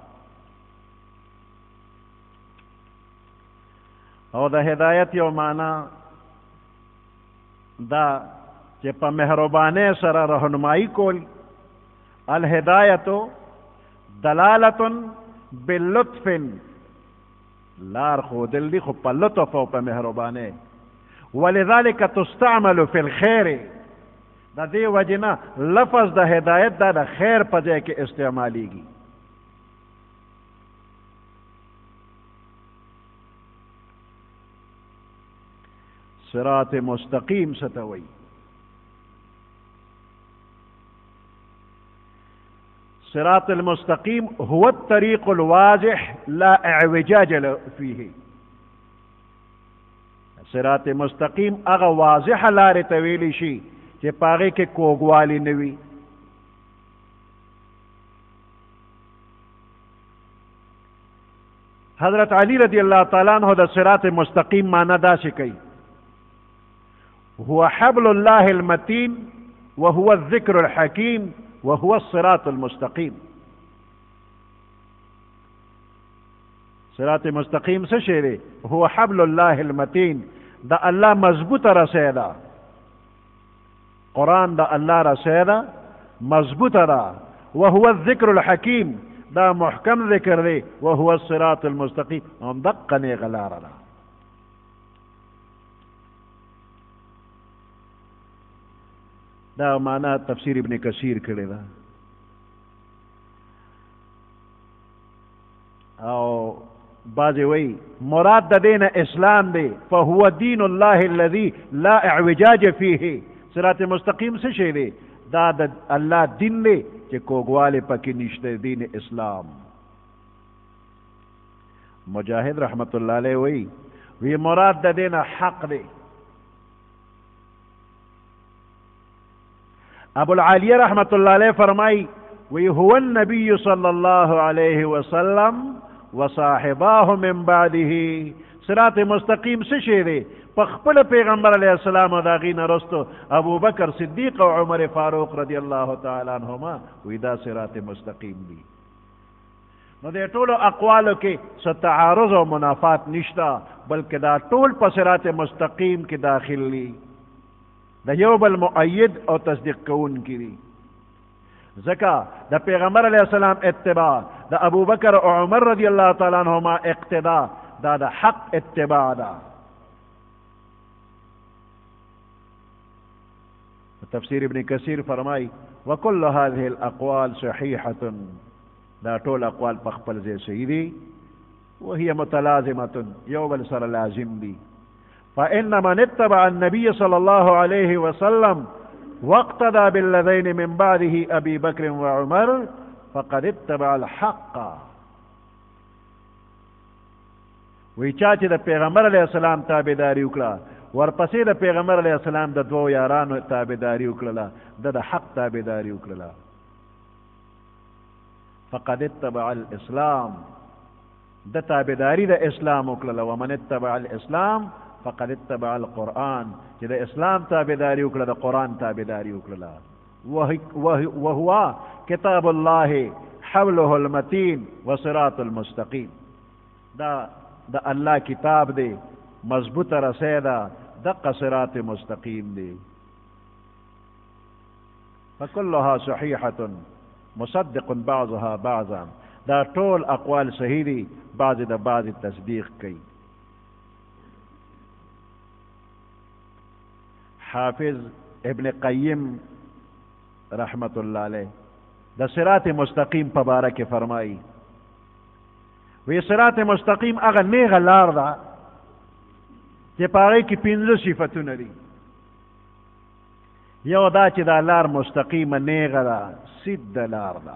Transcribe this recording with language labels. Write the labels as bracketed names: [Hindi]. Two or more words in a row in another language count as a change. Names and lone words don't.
[Pashto] او د هدایت یو معنا دا چې په مهربانۍ سره رهنمایي کول. [Arabic] الهدایت دلالة باللطف [Pashto] لار خودل دی خو په لطف او په مهربانۍ. [Arabic] ولذلك تستعمل في الخير، [Pashto] د دې وجنه لفظ د هدایت دا د خیر په ځای کې استعمالیږي. صراط مستقیم ستوي. [Arabic] صراط المستقیم هو الطريق الواضح لا اعوجاج فيه. [Pashto] صراط مستقیم هغه واضح لارې ته ویلی شي چې پاغې کې کوږوالی نه وي. حضرت علی [Arabic] رضی اللہ تعالیٰ عنہ [Pashto] د صراط مستقیم معنی داسې کوي: [Arabic] هو حبل الله المتين وهو الذكر الحكيم وهو الصراط المستقيم. [Pashto] صراط مستقیم څه شی دی؟ [Arabic] هو حبل الله المتين، [Pashto] دا الله مضبوطه رسۍ ده. قرآن دا الله رسۍ ده، مضبوطه ده. [Arabic] وهو الذكر الحكيم، [Pashto] دا محکم ذکر دی. [Arabic] وهو الصراط المستقیم، [Pashto] هم دقه نیغه لاره ده. دا معنا تفسیر ابن کثیر کړی ده. او بعضی وی مراد د دین اسلام دی. [Arabic] فهو دین الله الذي لا اعوجاج فيه. [Pashto] صراط مستقیم څه شی دی؟ دا د الله دین دی چې کوږوالی پکې نشته، دین اسلام. مجاهد [Arabic] رحمت الله علیه [Pashto] وی مراد د دین حق دی. [Arabic] ابو العالیہ رحمت اللہ علیہ [Pashto] فرمائی وی [Arabic] هو النبی صلی اللہ علیہ وسلم وصاحباه من بعده. [Pashto] صراط مستقیم څه شی دی؟ په خپل پیغمبر [Arabic] علیہ السلام [Pashto] او د هغې نه رستو ابو بکر صدیق او عمر فاروق [Arabic] رضی اللہ تعالی عنہما [Pashto] وی دا صراط مستقیم دی. نو د ټولو اقوالو کې څه تعارض او منافات نشته، بلکې دا ټول په صراط مستقیم کې داخل دي. د یو بل مؤید او تصدیق کون کی دی. ځکه د پیغمبر [Arabic] علیہ السلام [Pashto] اتباع، د ابو بکر او عمر [Arabic] رضی اللہ تعالی عنہما [Pashto] اقتداء، دا د حق اتباع دا. تفسیر ابن کثیر فرمائی [Arabic] وکل هذه الاقوال صحیحة، [Pashto] دا ټول اقوال په خپل ځای صحیح دي. [Arabic] وهي متلازمة، [Pashto] یو بل سره لازم دي. [Arabic] فإن من اتبع النبي صلى الله عليه وسلم واقتدى بالذين من بعده أبي بكر وعمر فقد اتبع الحق. [Pashto] وی چا چې د پیغمبر [Arabic] علیہ السلام [Pashto] تابعداري وکړه، ورپسې د پیغمبر [Arabic] علیہ السلام [Pashto] د دوو یارانو تابعداري وکړله، د حق تابعداري وکړله، [Arabic] فقد اتبع الاسلام، [Pashto] د تابعداري د اسلام وکړله. [Arabic] ومن اتبع الاسلام فقد اتبع القرآن، [Pashto] چې د اسلام تابعداري وکړه، د قرآن تابعداري وکړه. [Arabic] وهو کتاب الله حبله المتین وصراط المستقیم. [Pashto] دا د الله کتاب دی، مضبوطه رسۍ ده، دقه صراط مستقیم دی. [Arabic] فكلها صحیحة مصدق بعضها بعضا. [Pashto] دا ټول اقوال صحیح دي، بعض د بعض تصدیق کوي. حافظ ابن قیم [Arabic] رحمت اللہ علیہ [Pashto] دا صراط مستقیم په باره کې فرمائی وی صراط مستقیم هغه نیغه لار ده چې په هغې کې 5 صفتونه دي. یو دا چې دا لار مستقیمه نیغه ده، سیده لار ده.